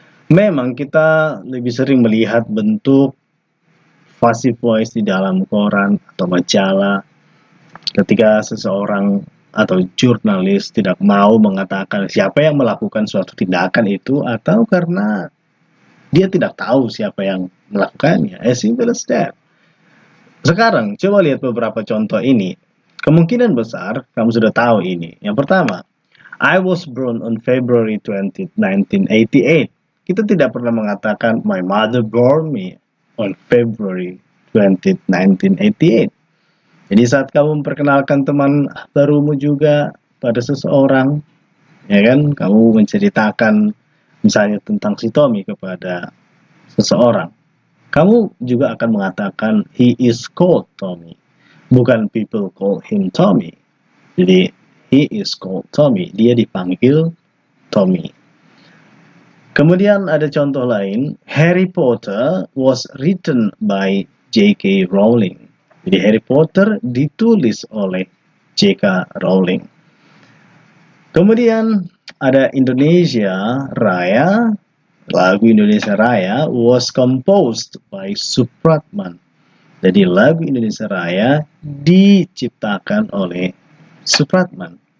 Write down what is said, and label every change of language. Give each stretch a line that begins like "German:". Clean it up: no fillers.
Indonesian: Memang kita lebih sering melihat bentuk passive voice di dalam koran atau majalah ketika seseorang atau jurnalis tidak mau mengatakan siapa yang melakukan suatu tindakan itu, atau karena dia tidak tahu siapa yang melakukannya.
English: As simple as that.
Indonesian: Sekarang coba lihat beberapa contoh ini. Kemungkinan besar kamu sudah tahu ini. Yang pertama,
English: I was born on February 20, 1988.
Indonesian: Kita tidak pernah mengatakan
English: my mother born me on February 20, 1988.
Indonesian: Jadi saat kamu memperkenalkan teman barumu juga pada seseorang, ya kan, kamu menceritakan misalnya tentang si Tommy kepada seseorang, kamu juga akan mengatakan
English: he is called Tommy,
Indonesian: bukan
English: people call him Tommy.
Indonesian: Jadi
English: he is called Tommy,
Indonesian: dia dipanggil Tommy. Kemudian ada contoh lain, Harry Potter
English: was written by
Indonesian: J.K. Rowling. Jadi Harry Potter ditulis oleh J.K. Rowling. Kemudian ada Indonesia Raya, lagu Indonesia Raya
English: was composed by
Indonesian: Supratman. Jadi lagu Indonesia Raya diciptakan oleh Supratman.